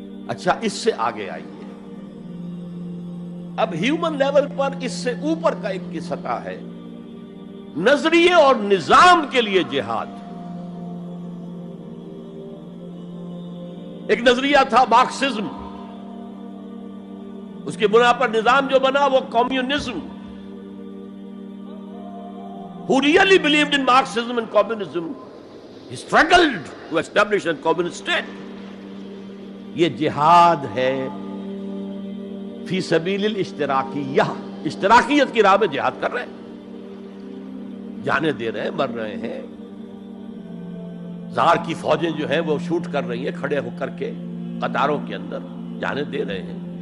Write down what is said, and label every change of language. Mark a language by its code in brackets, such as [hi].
[ur] اچھا اس سے آگے آئیے، اب ہیومن لیول پر اس سے اوپر کا ایک کی سطح ہے، نظریے اور نظام کے لیے جہاد. ایک نظریہ تھا مارکسزم، اس کی بنا پر نظام جو بنا وہ communism. [en] Who really believed in Marxism and communism, he struggled to establish a communist state. [ur] یہ جہاد ہے فی سبیل الاشتراکیہ، اشتراکیت کی راہ میں جہاد کر رہے ہیں. جانیں دے رہے ہیں، مر رہے ہیں. زار کی فوجیں جو ہیں وہ شوٹ کر رہی ہیں کھڑے ہو کر کے قطاروں کے اندر، جانیں دے رہے ہیں.